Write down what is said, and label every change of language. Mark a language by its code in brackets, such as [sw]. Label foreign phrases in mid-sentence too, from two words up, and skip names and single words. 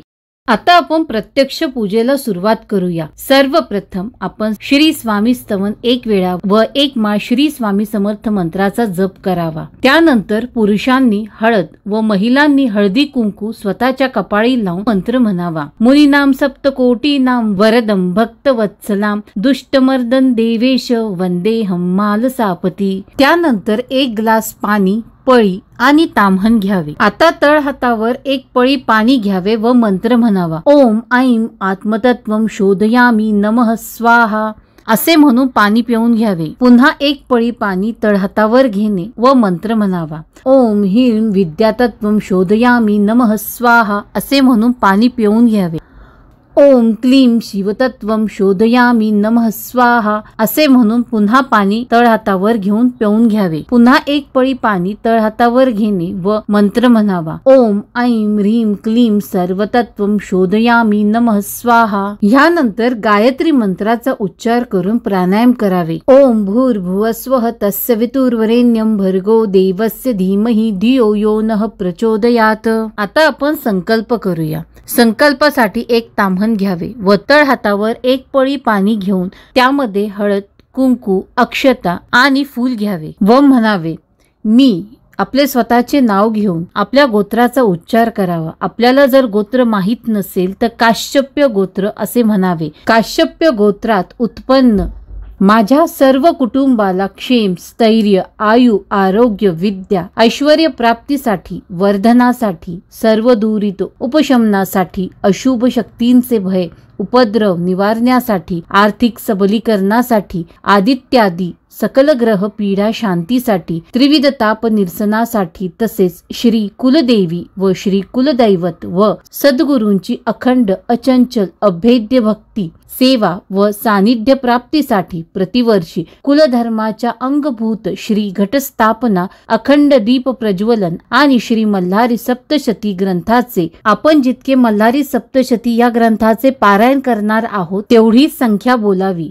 [mr] आता आपण प्रत्यक्ष पूजेला सुरुवात करूया. सर्वप्रथम आपण श्री स्वामी स्तवन 1 वेळा व 1 माळ श्री स्वामी समर्थ मंत्राचा जप करावा. त्यानंतर पुरुषांनी हळद व महिलांनी हळदी कुंकू स्वतःच्या कपाळी लावून मंत्र म्हणावा. [sa] मुनीनाम सप्तकोटीनाम वरदम भक्तवत्सलाम दुष्टमर्दन देवेश वंदेहम मालसापती. [mr] त्यानंतर 1 ग्लास पाणी, पळी आणि ताम्हण घ्यावे. आता तळहातावर 1 पळी पाणी घ्यावे व मंत्र म्हणावा. [sa] ओम ऐं आत्मतत्वम शोधयामी नमः स्वाहा [mr] असे म्हणून पाणी पिऊन घ्यावे. पुन्हा 1 पळी पाणी तळहातावर घेणे व मंत्र म्हणावा. [sa] ओम ह्रीं विद्यातत्वम शोधयामी नमः स्वाहा [mr] असे म्हणून पाणी पिऊन घ्यावे. [sa] ओम क्लीम शिवतत्वम शोधयामी नमः स्वाहा [mr] असे म्हणून पुन्हा पाणी तळहातावर घेऊन पिऊन घ्यावे. पुन्हा 1 पळी पाणी तळहातावर घेणे व मंत्र म्हणावा. [sa] ओम ऐं ह्रीं क्लीम सर्वतत्वम शोधयामी नमः स्वाहा. [mr] ह्यानंतर गायत्री मंत्राचा उच्चार करून प्राणायाम करावे. [sa] ओम भूर्भुवस्वः तस्य वितुर्वरेण्यं भर्गो देवस्य धीमहि धियो यो नः प्रचोदयात. [mr] आता आपण संकल्प करूया. संकल्पासाठी 1 ताम्हण घ्यावे व तळहातावर 1 पळी पाणी घेऊन त्यामध्ये हळद, कुंकू, अक्षता आणि फूल घ्यावे व म्हणावे, मी आपले स्वतःचे नाव घेऊन आपल्या गोत्राचा उच्चार करावा. आपल्याला जर गोत्र माहित नसेल तर काश्यप्य गोत्र असे म्हणावे. काश्यप्य गोत्रात उत्पन्न माझ्या सर्व कुटुंबाला क्षेम, स्थैर्य, आयु, आरोग्य, विद्या, ऐश्वर्य प्राप्तीसाठी, वर्धनासाठी, सर्व दुरित उपशमनासाठी, अशुभ शक्तींचे भय, उपद्रव निवारण्यासाठी, आर्थिक सबलीकरणासाठी, आदित्यादी सकल ग्रह पीडा शांतीसाठी, त्रिविध ताप निरसनासाठी, तसेच श्री कुलदेवी व श्री कुलदैवत व सद्गुरूंची अखंड अचंचल अभेद्य भक्ती सेवा व सानिध्य प्राप्तीसाठी प्रतिवर्षी कुलधर्माच्या अंगभूत श्री घटस्थापना, अखंड दीप प्रज्वलन आणि श्री मल्हारी सप्तशती ग्रंथाचे, आपण जितके मल्हारी सप्तशती या ग्रंथाचे पारायण करणार आहोत तेवढी संख्या बोलावी.